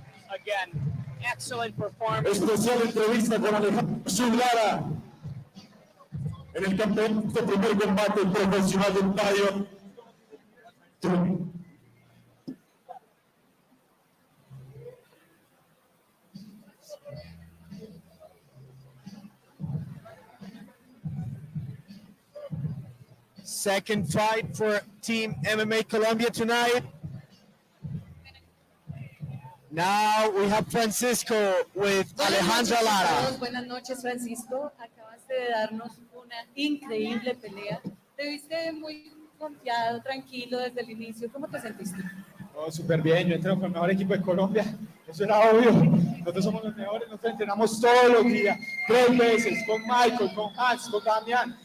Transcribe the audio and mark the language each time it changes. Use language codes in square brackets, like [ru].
[en] Again, excellent performance. [es] Especial entrevista con Alejandra Azul Lara en el campeonato primer combate profesional del Empire 3. [en] Second fight for Team MMA Colombia tonight. Now we have Francisco with Alejandra Lara. [es] Buenas noches, Francisco. Acabaste de darnos una increíble pelea. Te viste muy confiado, tranquilo desde el inicio. ¿Cómo te sentiste? Oh, súper bien, yo entreno con el mejor equipo de Colombia, eso era obvio. Nosotros somos los mejores, nosotros entrenamos todos los días, 3 veces, con Michael, con Hans, con Damián.